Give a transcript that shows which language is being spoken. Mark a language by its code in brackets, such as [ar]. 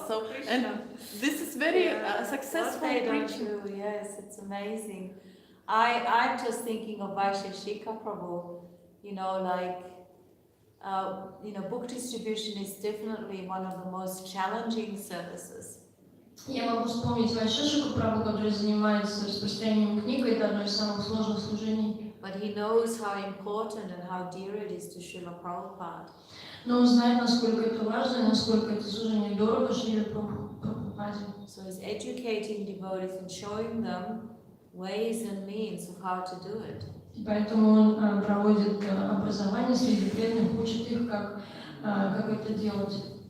[en] So, and this is very successful preaching. Yes, it's amazing. I'm just thinking of Vaisheshika Prabhu, book distribution is definitely one of the most challenging services. [ru] Я могу вспомнить Вайшешику Прабху, который занимается распространением книг, это одно из самых сложных служений. [en] But he knows how important and how dear it is to Srila Prabhupada. [ru] Но он знает, насколько это важно и насколько это служение дорого Шриле Прабхупаде. [en] So he's educating devotees and showing them ways and means of how to do it. [ru] Поэтому он проводит образование среди преданных, учит их, как это делать.